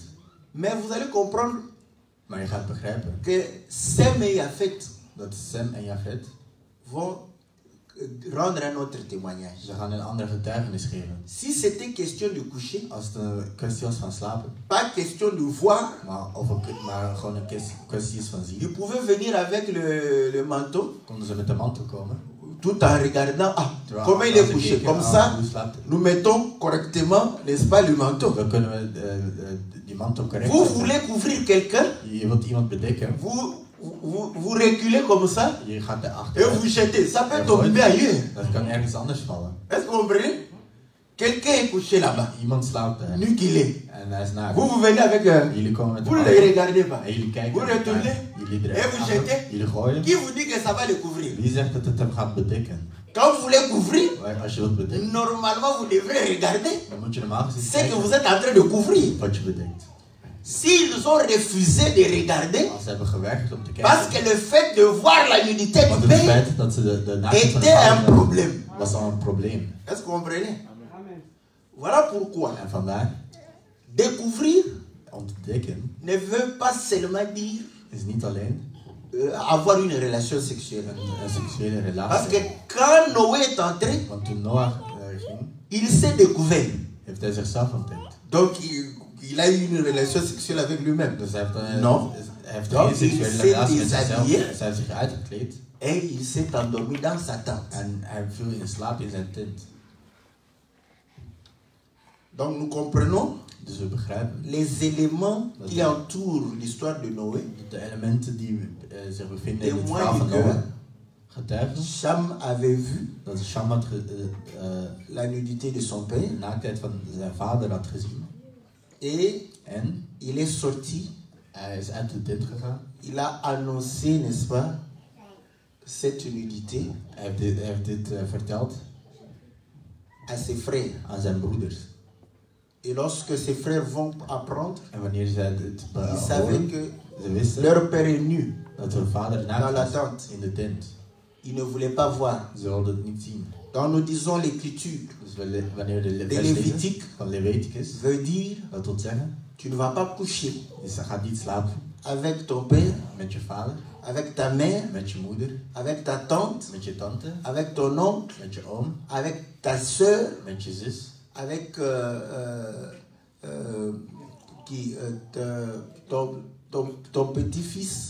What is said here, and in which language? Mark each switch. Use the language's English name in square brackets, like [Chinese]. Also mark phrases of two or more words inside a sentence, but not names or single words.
[French] Mais vous allez comprendre. [Dutch] Maar je gaat begrijpen [French] que Sem et Japhet [Dutch] dat Sem en Japhet [French] vont rendre un autre témoignage. [Dutch] Ze gaan een andere getuigenis geven. [French] Si c'était question de coucher, [Dutch] Als het een kwestie was van slapen, [French] pas question de voir, [Dutch] maar gewoon een kwestie is van [French] ils [Dutch] zien, [French] pouvaient venir avec le manteau, [Dutch] konden ze met de mantel komen. [French] tout en regardant, ah, [Dutch] Terwijl [French] comment il [Dutch] als [French] est [Dutch] ze [French] couché. [Dutch] keken, [French] Comme ah, ça, [Dutch] hoe slaapt hij? [French] nous mettons correctement, n'est-ce pas, le manteau. [Dutch] Dan kunnen we die mantel correct [French] Vous [Dutch] zetten. [French] voulez couvrir quelqu'un, [Dutch] Je wilt iemand bedekken, [French] vous reculez comme ça, [Dutch] je gaat [French] et [Dutch] erachter. [French] vous jetez. Ça peut [Dutch] Ja, [French] tomber ailleurs. [Dutch] Dat kan ergens anders vallen. [French] Est-ce que vous comprenez? Quelqu'un est couché là-bas, [Dutch] Iemand slaapt daar [French] nu qu'il est. [Dutch] en hij is naakt. [French] Vous venez avec... [Dutch] Jullie komen met de [French] vous ne [Dutch] mantel [French] le regardez pas. [Dutch] en jullie kijken [French] Vous [Dutch] naar elkaar. [French] retournez. [Dutch] Jullie [French] Et vous jetez. [Dutch] eruit, jullie gooien. [French] Qui vous dit que ça va le couvrir? [Dutch] Wie zegt dat het hem gaat bedekken? [French] Quand vous voulez couvrir, [Dutch] Maar als je wilt bedekken, [French] normalement vous devrez regarder [Dutch] dan moet je normaal gezien [French] ce que [Dutch] kijken [French] vous êtes en train de couvrir. [Dutch] wat je bedekt. [French] S'ils ont refusé de regarder, [Dutch] Als ze hebben geweigerd om te [French] parce [Dutch] kijken, [French] que le fait de voir la nudité [Dutch] want [French] du [Dutch] het [French] père [Dutch] feit dat ze de naakte van de [French] était un [Dutch] vader [French] problème. [Dutch] was al een probleem. [French] Est-ce que vous comprenez? Voilà pourquoi [Dutch] En vandaar, [French] découvrir [Dutch] om te dekken, [French] ne veut pas seulement dire [Dutch] is niet alleen [French] avoir une relation sexuelle. [Dutch] een seksuele [French] Parce que [Dutch] relatie. [French] quand Noé est entré, [Dutch] Want toen Noach ging, [French] il s'est découvert. [Dutch] heeft hij zichzelf ontdekt. [French] Donc il a eu une relation sexuelle avec lui-même. [Dutch] Dus hij heeft, [French] Non. [Dutch] hij heeft [French] Donc, [Dutch] geen seksuele [French] il [Dutch] relatie [French] s'est [Dutch] met zichzelf. [French] déshabillé. [Dutch] Hij heeft zich uitgekleed [French] Et il s'est endormi dans sa tente. [Dutch] en hij viel in slaap in zijn tent. [French] Donc nous comprenons [Dutch] Dus we begrijpen [French] les éléments qui entourent l'histoire de Noé. [Dutch] dat de elementen die zich bevinden in het verhaal [French] Témoignent [Dutch] van [French] que [Dutch] Noach getuigen [French] Cham avait vu [Dutch] dat Sham had [French] la nudité de son [Dutch] de [French] père [Dutch] naaktheid van zijn vader had gezien. [French] et [Dutch] En [French] il est sorti. [Dutch] hij is uit de tent gegaan. [French] Il a annoncé, n'est-ce pas, cette nudité [Dutch] Hij heeft dit verteld [French] à ses frères. [Dutch] aan zijn broeders. [French] Et lorsque ses frères vont apprendre, [Dutch] En wanneer zij dit [French] ils savaient [Dutch] hoorden, [French] que [Dutch] ze wisten [French] leur père est nu [Dutch] dat hun vader [French] dans la [Dutch] naakt [French] tente. [Dutch] was in de tent. [French] Ils ne voulaient pas voir. [Dutch] Ze wilden het niet zien. [French] Donc nous disons l'écriture [Dutch] Dus wanneer de [French] de [Dutch] vers lezen [French] Lévitique [Dutch] van Leviticus, [French] veut dire [Dutch] dat wil zeggen, [French] tu ne vas pas coucher [Dutch] dus je gaat niet slapen [French] avec ton père, [Dutch] met je vader, [French] avec ta mère, [Dutch] met je moeder, [French] avec ta tante, [Dutch] met je tante, [French] avec ton oncle, [Dutch] met je oom, [French] avec ta soeur, [Dutch] met je zus, [French] avec ton petit-fils,